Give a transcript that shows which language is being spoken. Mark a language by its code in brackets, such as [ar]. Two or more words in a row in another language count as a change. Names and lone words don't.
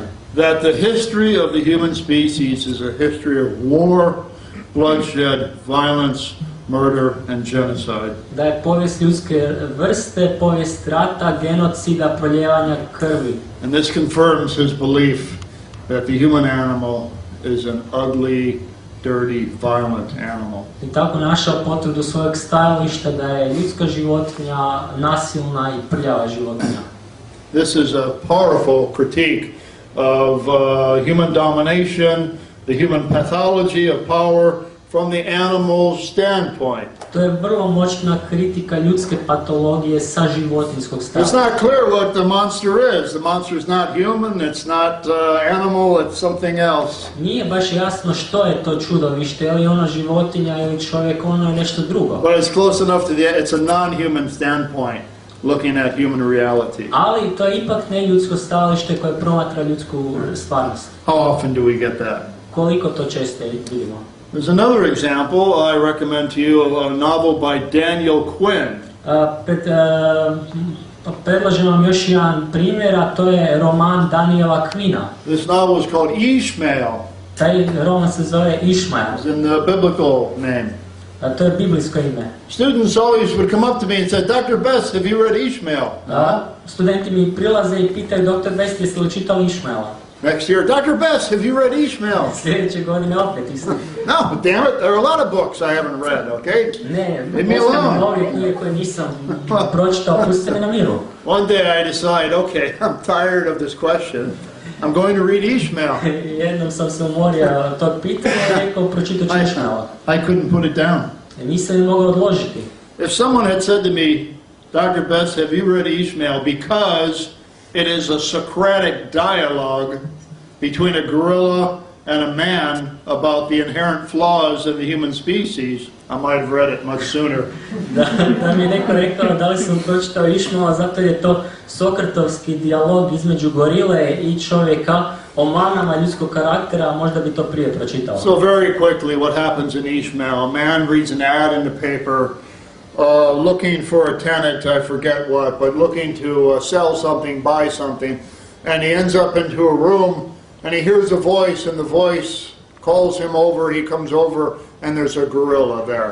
[en] That the history of the human species is a history of war, bloodshed, violence, murder and genocide. [hr] Da je povijest ljudske vrste, povijest rata, genocida, proljevanja krvi. [en] And this confirms his belief that the human animal is an ugly, dirty, violent animal. [hr] I tako našao potvrdu svojeg stajališta da je ljudska životinja nasilna i prljava životinja. [en] This is a powerful critique of human domination, the human pathology of power from the animal's standpoint. [hr] To je vrlo moćna kritika ljudske patologije sa životinjskog [en] It's [hr] stajališta. [en] not clear what the monster is. The monster is not human, it's not animal, it's something else. [hr] Nije baš jasno što je to čudovište, je li ona životinja ili čovjek, ono je nešto drugo. [en] But it's close enough to it's a non-human standpoint, looking at human reality. [hr] Ali to je ipak ne ljudsko stajalište koje promatra ljudsku stvarnost. [en] How often do we get that? [hr] Koliko to često vidimo? [en] There's another example I recommend to you, a novel by Daniel Quinn. [hr] Predlažem vam još jedan primjer, a to je roman Daniela Quina. [en] This novel is called Ishmael. [hr] Taj roman se zove Išmael. [en] It's in the biblical name. [hr] A to je biblijsko ime. [en] Students always would come up to me and say, Dr. Best, have you read Ishmael? [hr] Studenti mi prilaze i pitaju, Dr. Best, jeste li čitali Išmaela? [en] Next year, Dr. Best, have you read Ishmael? [hr] Sljedeće godine opet isto. [en] No, damn it, there are a lot of books I haven't read, okay? [hr] Ne, [en] Leave me [hr] postoje [en] alone. [hr] mnoge knjige koje nisam pročitao, pustite me na miru. [en] One day I decide, okay, I'm tired of this question. I'm going to read Ishmael. [hr] Jednom sam se umorio od tog pitanja i rekao, pročitat ću Išmaela. [en] I couldn't put it down. [hr] Nisam je mogao odložiti. [en] If someone had said to me, Dr. Best, have you read Ishmael? Because it is a Socratic dialogue between a gorilla and a man about the inherent flaws of the human species, I might have read it much sooner. [hr] Da mi je neko rekao da li sam pročitao Išmaela, zato je to sokratovski dijalog između gorile i čovjeka o manama ljudskog karaktera, možda bi to prije pročitao. [en] So very quickly what happens in Ishmael, a man reads an ad in the paper looking for a tenant, I forget what, but looking to sell something, buy something, and he ends up into a room and he hears a voice and the voice calls him over, he comes over and there's a gorilla there.